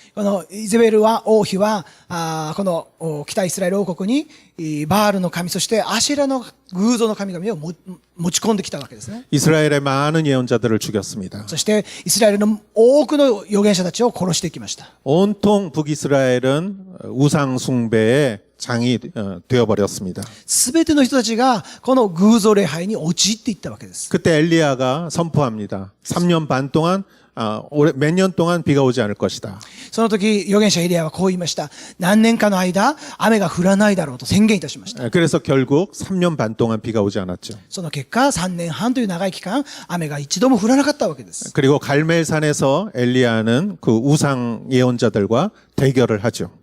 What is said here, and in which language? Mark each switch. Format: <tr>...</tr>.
<ja>このイゼベル王妃は、この北イスラエル王国にバールの神、そしてアシェラの偶像の神々を持ち込んできたわけですね。</ja> <ko>이스라엘의 많은 예언자들을 죽였습니다.</ko> <ja>そしてイスラエルの多くの預言者たちを殺していきました。</ja> <ko>온통 북이스라엘은 우상 숭배의 장이 되어버렸습니다.</ko> <ja>すべての人たちがこの偶像礼拝に陥っていったわけです。</ja> <ko>그때 엘리야가 선포합니다. 3년 반 동안 몇 년 동안 비가 오지 않을 것이다.</ko> <ja>その時預言者エリアはこう言いました。何年かの間雨が降らないだろうと宣言いたしました。</ja> <ko>그래서 결국 3년 반 동안 비가 오지 않았죠.</ko> <ja>その結果3年半という長い期間雨が一度も降らなかったわけです。</ja> <ko>그리고 갈멜산에서 엘리야는 그 우상 예언자들과 대결을 하죠.</ko>